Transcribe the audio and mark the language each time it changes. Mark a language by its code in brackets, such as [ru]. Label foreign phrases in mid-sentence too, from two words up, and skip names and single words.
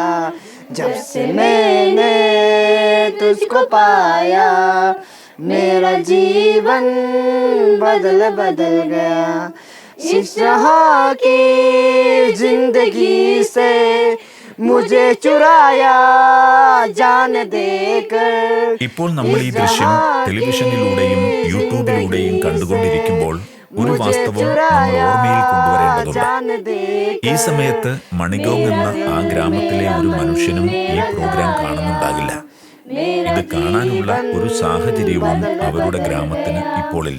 [hi] जब से मैंने तुझको पाया मेरा जीवन बदल गया. इस यहाँ की जिंदगी से मुझे चुराया जान देकर. [ml] ഇപ്പോൾ നമ്മൾ ഈ ദൃശ്യം ടെലിവിഷനിലൂടെയും യൂട്യൂബിലൂടെയും കണ്ടുകൊണ്ടിരിക്കുമ്പോൾ ഒരു വാസ്തവം നമ്മൾ ഓർമ്മയിൽ കൊണ്ടുവരേണ്ടതുണ്ട്. ഈ സമയത്ത് മണിഗോങ് എന്ന ആ ഗ്രാമത്തിലെ ഒരു മനുഷ്യനും ഈ പ്രോഗ്രാം കാണുന്നുണ്ടാകില്ല. ഇത് കാണാനുള്ള ഒരു സാഹചര്യവും അവരുടെ ഗ്രാമത്തിന് ഇപ്പോഴില്ല.